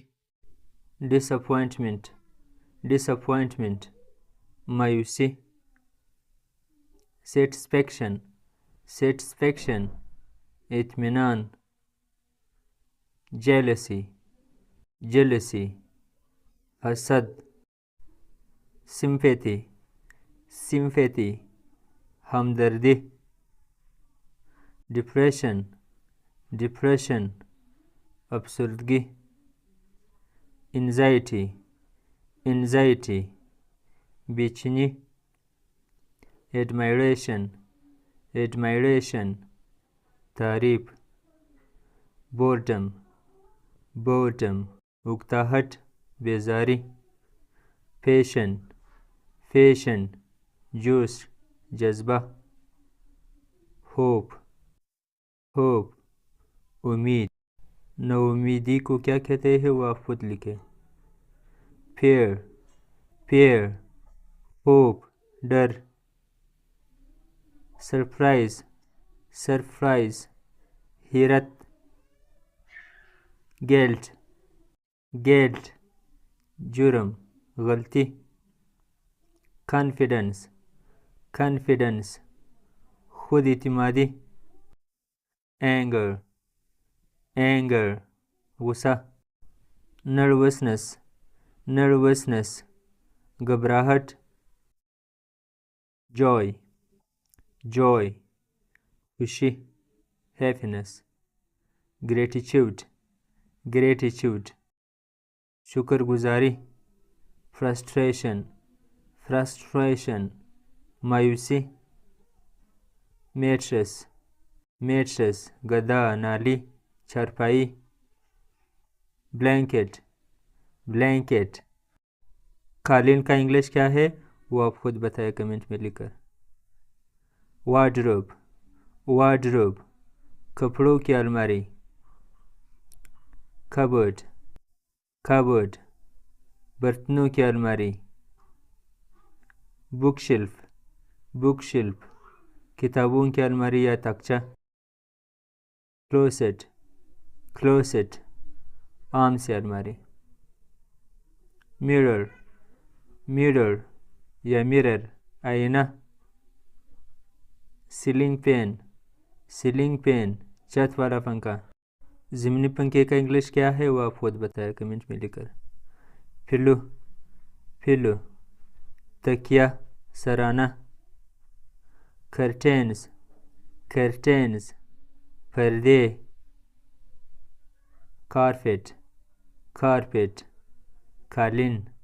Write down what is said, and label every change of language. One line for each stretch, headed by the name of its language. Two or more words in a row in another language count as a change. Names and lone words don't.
English: disappointment, disappointment, मायूसी, satisfaction, satisfaction, इत्मीनान, jealousy, jealousy,
Urdu: حسد,
English: sympathy, sympathy,
Urdu: ہمدردی,
English: depression, depression, افسردگی, anxiety, anxiety,
Urdu: بے چینی,
English: admiration, admiration,
Urdu: تعریف,
English: boredom, boredom,
Urdu: اکتاہٹ, بیزاری,
English: passion, passion,
Urdu: جوش, جذبہ,
English: hope, hope,
Urdu: امید. نو امیدی کو کیا کہتے ہیں وہ آپ خود لکھیں.
English: fear, fear, hope, ڈر. surprise, surprise, حیرت. guilt, guilt,
Urdu: جرم, غلطی.
English: confidence, confidence,
Urdu: خود اعتمادی.
English: anger, anger, غصہ. nervousness, nervousness, گھبراہٹ. joy, joy, خوشی, happiness. gratitude, gratitude,
Urdu: شکر گزاری.
English: frustration, frustration, مایوسی. mattress, mattress,
Urdu: گدا, نالی, چارپائی.
English: blanket, blanket,
Urdu: قالین کا انگلش کیا ہے وہ آپ خود بتائیں کمنٹ میں لکھ کر.
English: wardrobe, wardrobe,
Urdu: کپڑوں کی الماری.
English: cupboard, cupboard,
Urdu: برتنوں کی الماری.
English: book shelf, book shelf,
Urdu: کتابوں کی الماری یا تاقچہ.
English: closet, closet,
Urdu: عام سے الماری.
English: mirror, mirror یا mirror, آئینہ. ceiling fan, ceiling fan,
Urdu: چھت والا پنکھا. ضمنی پنکھے کا انگلش کیا ہے وہ آپ خود بتائیں کمنٹ میں لکھ کر.
English: pillow, pillow,
Urdu: تکیہ, سرانہ.
English: curtains, curtains, پردے. carpet, carpet, قالین.